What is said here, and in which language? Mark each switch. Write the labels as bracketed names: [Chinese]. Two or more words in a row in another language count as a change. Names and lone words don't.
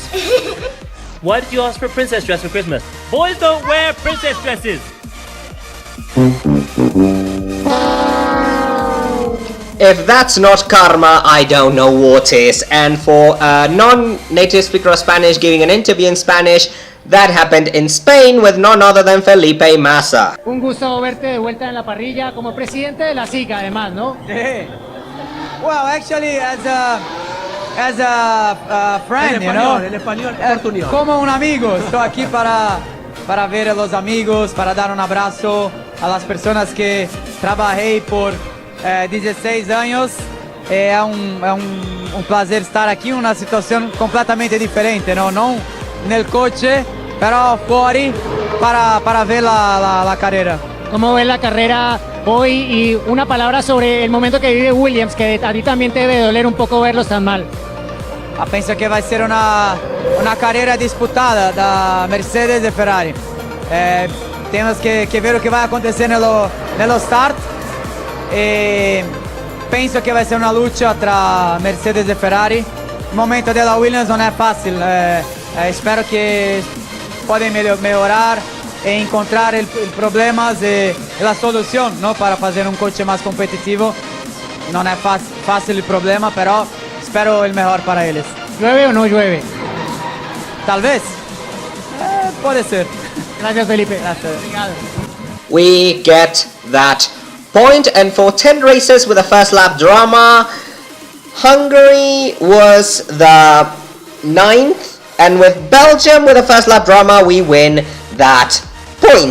[English] Why did you ask for a princess dress for Christmas? Boys don't wear princess dresses! If that's not karma, I don't know what is. And for a non-native speaker of Spanish giving an interview in Spanish, that happened in Spain with none other than Felipe Massa. [Spanish] Un gusto verte de vuelta en la parrilla como presidente de la SICA, además, ¿no? [English] Well, actually, as a friend, you know, [Spanish] como un amigo, estoy aquí para ver a los amigos, para dar un abrazo a las personas que trabajé por 16 años. [Portuguese] É um prazer estar aqui, uma situação completamente diferente, não no coche, [Spanish] pero fuori para ver la carrera. ¿Cómo ves la carrera hoy? Y una palabra sobre el momento que vive Williams, que a ti también te debe doler un poco verlos tan mal. [Portuguese] Penso que vai ser uma carreira disputada da Mercedes e Ferrari. Temos que ver o que vai acontecer no start. Penso que vai ser uma luta tra Mercedes e Ferrari. O momento della Williams não é fácil. Espero que podem melhorar e encontrar problemas e a solução, não, para fazer um coche mais competitivo. Não é fácil o problema, pero espero o melhor para eles. [Spanish] ¿Llueve o no llueve? [Portuguese] Talvez. Pode ser. [Spanish] Gracias, Felipe. Gracias. [English] We get that point, and for 10 races with a first lap drama, Hungary was the 9th, and with Belgium with a first lap drama, we win that point.